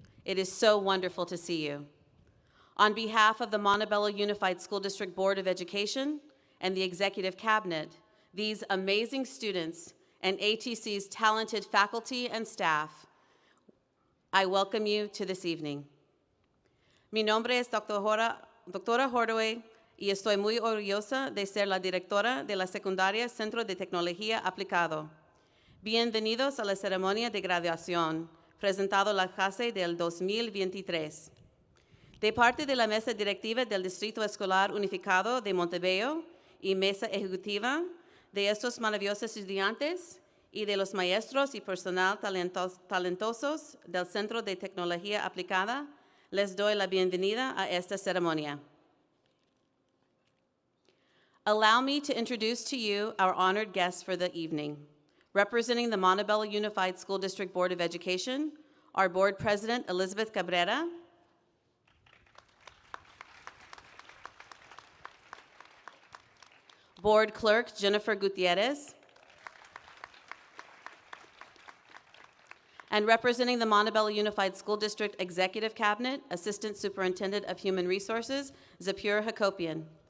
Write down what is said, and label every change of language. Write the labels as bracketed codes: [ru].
[en] It is so wonderful to see you. On behalf of the Montebello Unified School District Board of Education and the Executive Cabinet, these amazing students, and ATC's talented faculty and staff, I welcome you to this evening. [es] Mi nombre es Doctora Hardaway y estoy muy orgullosa de ser la directora de la secundaria Centro de Tecnología Aplicado. Bienvenidos a la ceremonia de graduación, presentado la clase del 2023. De parte de la Mesa Directiva del Distrito Escolar Unificado de Montebello y Mesa Ejecutiva de estos maravillosos estudiantes y de los maestros y personal talentosos del Centro de Tecnología Aplicada, les doy la bienvenida a esta ceremonia. [en] Allow me to introduce to you our honored guests for the evening. Representing the Montebello Unified School District Board of Education, our Board President, Elizabeth Cabrera, Board Clerk, Jennifer Gutierrez, and representing the Montebello Unified School District Executive Cabinet, Assistant Superintendent of Human Resources, Zapur Hakopian.